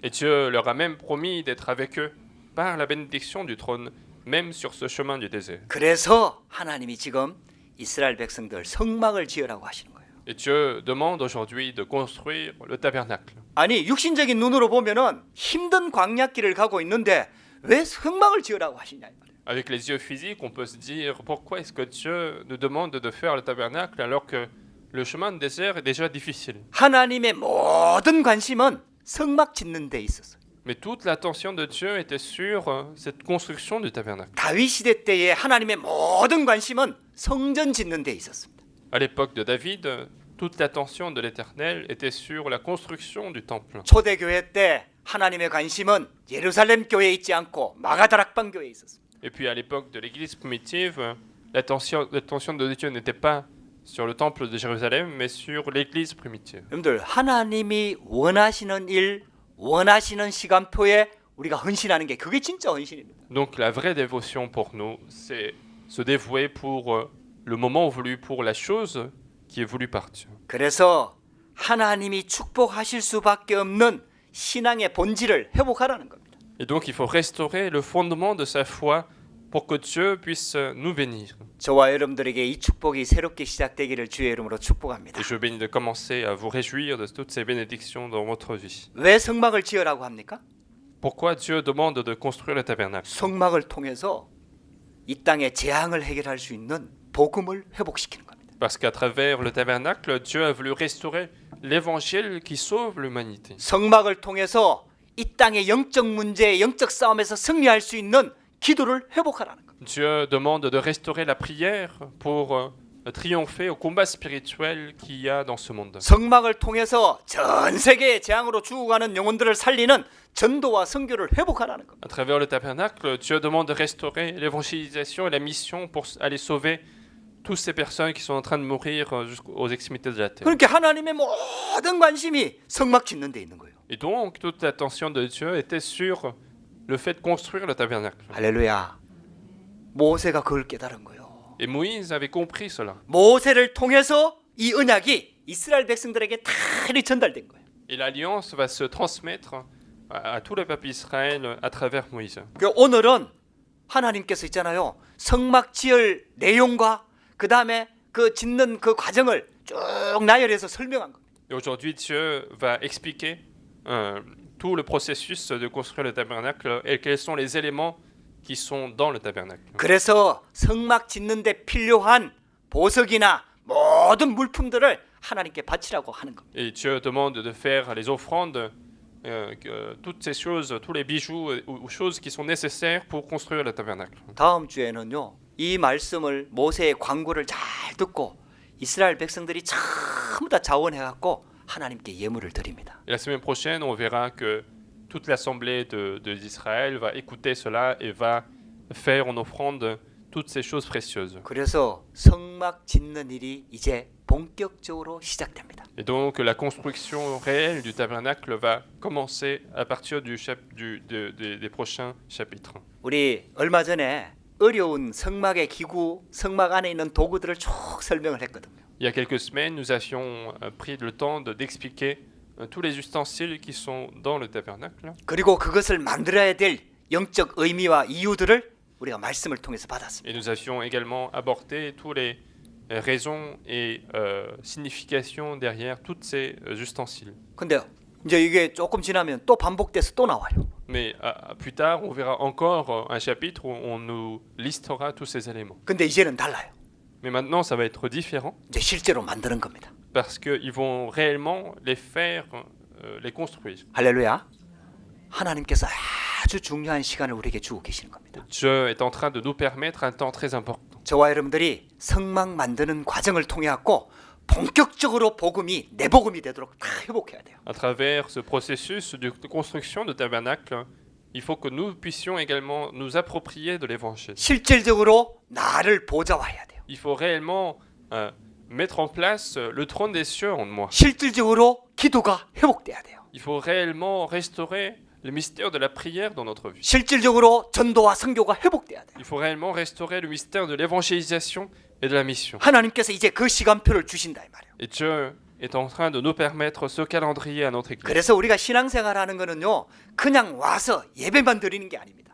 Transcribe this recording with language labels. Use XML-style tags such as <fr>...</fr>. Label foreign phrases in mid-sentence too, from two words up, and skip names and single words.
<fr>Et Dieu leur a même promis d'être avec eux par la bénédiction du trône, même sur ce chemin du désert.</fr> <ko>그래서 하나님이 지금 이스라엘 백성들 성막을 지으라고 하시는 거예요.</ko> <fr>Et Dieu demande aujourd'hui de construire le tabernacle.</fr> <ko>아니 육신적인 눈으로 보면은 힘든 광야길을 가고 있는데 왜 성막을 지으라고 하시냐 이 말이에요.</ko> <fr>Avec les yeux physiques, on peut se dire pourquoi est-ce que Dieu nous demande de faire le tabernacle alors que le chemin de désert est déjà difficile.</fr> <ko>하나님의 모든 관심은 성막 짓는 데 있었어요.</ko> <fr>Mais toute l'attention de Dieu était sur cette construction du tabernacle.</fr> <ko>다윗 시대 때에 하나님의 모든 관심은 성전 짓는 데 있었습니다.</ko> <fr>À l'époque de David, toute l'attention de l'Éternel était sur la construction du temple.</fr> <ko>초대교회 때 하나님의 관심은 예루살렘 교회에 있지 않고 마가다락방 교회에 있었습니다.</ko> <fr>Et puis à l'époque de l'Église primitive, l'attention de Dieu n'était pas sur le temple de Jérusalem, mais sur l'Église primitive.</fr> <ko>여러분들 하나님이 원하시는 일, 원하시는 시간표에 우리가 헌신하는 게 그게 진짜 헌신입니다.</ko> <fr>Donc la vraie dévotion pour nous, c'est se dévouer pour le moment voulu, pour la chose qui est voulue par Dieu.</fr> <ko>그래서 하나님이 축복하실 수밖에 없는 신앙의 본질을 회복하라는 겁니다.</ko> <fr>Et donc il faut restaurer le fondement de sa foi pour que Dieu puisse nous bénir.</fr> <ko>저와 여러분들에게 이 축복이 새롭게 시작되기를 주의 이름으로 축복합니다.</ko> <fr>Et je bénis de commencer à vous réjouir de toutes ces bénédictions dans votre vie.</fr> <ko>왜 성막을 지으라고 합니까?</ko> <fr>Pourquoi Dieu demande de construire le tabernacle?</fr> <ko>성막을 통해서 이 땅의 재앙을 해결할 수 있는 복음을 회복시키는 겁니다.</ko> <fr>Parce qu'à travers le tabernacle, Dieu a voulu restaurer l'évangile qui sauve l'humanité.</fr> <ko>성막을 통해서 이 땅의 영적 문제, 영적 싸움에서 승리할 수 있는 기도를 회복하라는 겁니다.</ko> <fr>Dieu demande de restaurer la prière pour triompher au combat spirituel qu'il y a dans ce monde.</fr> <ko>성막을 통해서 전 세계의 재앙으로 죽어가는 영혼들을 살리는 전도와 선교를 회복하라는 겁니다.</ko> <fr>À travers le tabernacle, Dieu demande de restaurer l'évangélisation et la mission pour aller sauver toutes ces personnes qui sont en train de mourir jusqu'aux extrémités de la terre.</fr> <ko>그렇게 하나님의 모든 관심이 성막 짓는 데 있는 거예요.</ko> <fr>Et donc, toute l'attention de Dieu était sur le fait de construire le tabernacle.</fr> <ko>할렐루야. 모세가 그걸 깨달은 거예요.</ko> <fr>Et Moïse avait compris cela.</fr> <ko>모세를 통해서 이 언약이 이스라엘 백성들에게 다 전달된 거예요.</ko> <fr>Et l'alliance va se transmettre à tout le peuple Israël à travers Moïse.</fr> <ko>오늘은 하나님께서 있잖아요. 성막 지을 내용과 그 다음에 그 짓는 그 과정을 쭉 나열해서 설명한 겁니다.</ko> <fr>Et aujourd'hui, Dieu va expliquer tout le processus de construire le tabernacle et quels sont les éléments qui sont dans le tabernacle.</fr> <ko>그래서 성막 짓는데 필요한 보석이나 모든 물품들을 하나님께 바치라고 하는 겁니다.</ko> <fr>Et Dieu demande de faire les offrandes, toutes ces choses, tous les bijoux ou choses qui sont nécessaires pour construire le tabernacle.</fr> <ko>다음 주에는요. 이 말씀을 모세의 광고를 잘 듣고 이스라엘 백성들이 전부 다 자원해갖고 하나님께 예물을 드립니다.</ko> <fr>Et la semaine prochaine, on verra que toute l'assemblée d'Israël va écouter cela et va faire en offrande toutes ces choses précieuses.</fr> <ko>그래서 성막 짓는 일이 이제 본격적으로 시작됩니다.</ko> <fr>Et donc la construction réelle du tabernacle va commencer à partir des prochains chapitres.</fr> <ko>우리 얼마 전에 어려운 성막의 기구, 성막 안에 있는 도구들을 쭉 설명을 했거든요.</ko> <fr>Il y a quelques semaines, nous avions pris le temps d'expliquer tous les ustensiles qui sont dans le tabernacle.</fr> <ko>그리고 그것을 만들어야 될 영적 의미와 이유들을 우리가 말씀을 통해서 받았습니다.</ko> <fr>Et nous avions également abordé tous les raisons et significations derrière tous ces ustensiles.</fr> <ko>근데 이제 이게 조금 지나면 또 반복돼서 또 나와요.</ko> <fr>Mais plus tard, on verra encore un chapitre où on nous listera tous ces éléments.</fr> <ko>근데 이제는 달라요.</ko> <fr>Mais maintenant, ça va être différent</fr> <ko>이제 실제로 만드는 겁니다.</ko> <fr>parce qu'ils vont réellement les faire, les construire.</fr> <ko>할렐루야. 하나님께서 아주 중요한 시간을 우리에게 주고 계시는 겁니다.</ko> <fr>Dieu est en train de nous permettre un temps très important.</fr> <ko>저와 여러분들이 성막 만드는 과정을 통해 갖고 본격적으로 복음이 내 복음이 되도록 다 회복해야 돼요.</ko> <fr>À travers ce processus de construction de tabernacle, il faut que nous puissions également nous approprier de l'évangile.</fr> <ko>실질적으로 나를 보좌화해야 돼요.</ko> <fr>Il faut réellement mettre en place le trône des cieux en moi.</fr> <ko>실질적으로 기도가 회복돼야 돼요.</ko> <fr>Il faut réellement restaurer le mystère de la prière dans notre vie.</fr> <ko>실질적으로 전도와 선교가 회복돼야 돼요.</ko> <fr>Il faut réellement restaurer le mystère de l'évangélisation et de la mission.</fr> <ko>하나님께서 이제 그 시간표를 주신다 이 말이에요.</ko> <fr>Et Dieu est en train de nous permettre ce calendrier à notre Église.</fr> <ko>그래서 우리가 신앙생활하는 거는요, 그냥 와서 예배만 드리는 게 아닙니다.</ko>